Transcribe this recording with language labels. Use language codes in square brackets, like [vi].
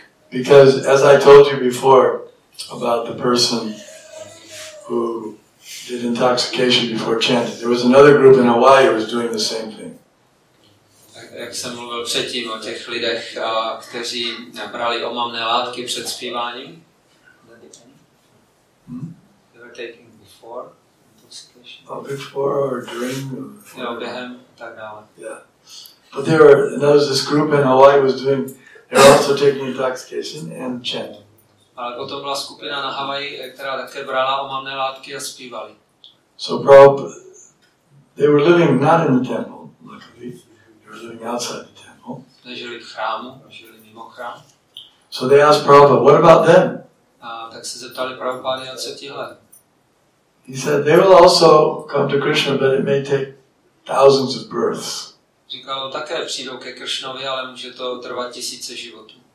[en] Because as I told you before about the person who did intoxication before chanting, there was another group in Hawaii who was doing the same thing. [cs] Jak jsem mluvil předtím o těch lidech, kteří brali omamné látky před zpíváním. [en] They were taking before intoxication. Before or during? [cs] Jo, během a tak dále. [en] Yeah. But there was this group in Hawaii was doing, they were also taking intoxication and chanting. [cs] Ale potom byla skupina na Havaji, která také brala omamné látky a zpívali. [en] So Prabhupada, they were living not in the temple, luckily. They were living outside the temple. [cs] Nežili v chrámu, žili mimo chrám. [en] So they asked Prabhupada, what about them? [cs] A tak se zeptali Prabhupády, a co tihle? [en] He said, they will also come to Krishna, but it may take thousands of births. [cs] Říkal, také přijdou ke Kršnovi, ale může to trvat tisíce životů.